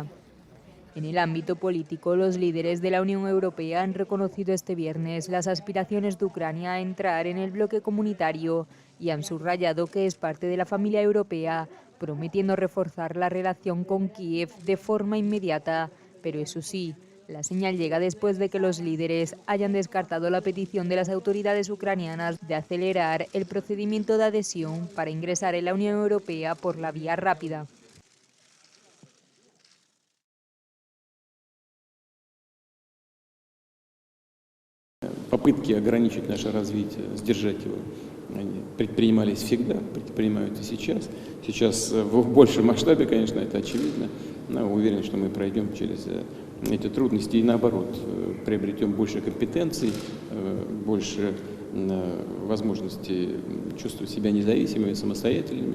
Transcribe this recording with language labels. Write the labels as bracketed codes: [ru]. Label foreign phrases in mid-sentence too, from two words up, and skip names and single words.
[es] En el ámbito político, los líderes de la Unión Europea han reconocido este viernes las aspiraciones de Ucrania a entrar en el bloque comunitario y han subrayado que es parte de la familia europea, prometiendo reforzar la relación con Kiev de forma inmediata. Pero eso sí, la señal llega después de que los líderes hayan descartado la petición de las autoridades ucranianas de acelerar el procedimiento de adhesión para ingresar en la Unión Europea por la vía rápida. [ru] Попытки ограничить наше развитие, сдержать его, они предпринимались всегда, предпринимают и сейчас. Сейчас в большем масштабе, конечно, это очевидно, но уверен, что мы пройдем через эти трудности и наоборот, приобретем больше компетенций, больше возможностей чувствовать себя независимыми, самостоятельными.